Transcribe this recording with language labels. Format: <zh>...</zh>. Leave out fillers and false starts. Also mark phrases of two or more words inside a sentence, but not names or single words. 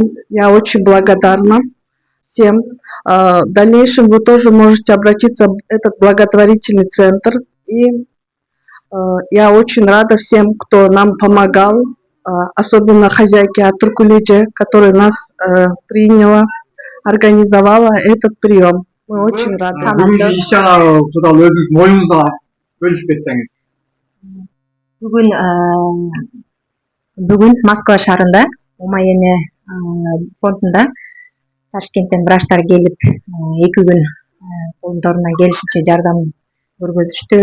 <ru>Я очень благодарна всем. В дальнейшем вы тоже можете обратиться в этот благотворительный центр. И я очень рада всем, кто нам помогал, особенно хозяйке Атыркулеже, которая нас приняла, организовала этот прием. Мы очень рады.</ru> <ky>Бүгүнкү иш-чара тууралуу өзүңүздүн оюңузду бөлүшүп кетсеңиз. Бүгүн Москва шаарында Умайене фондунда Ташкенттен врачтар келип 2 күн колдорунан келишинче жардам көргөзүштү.</ky>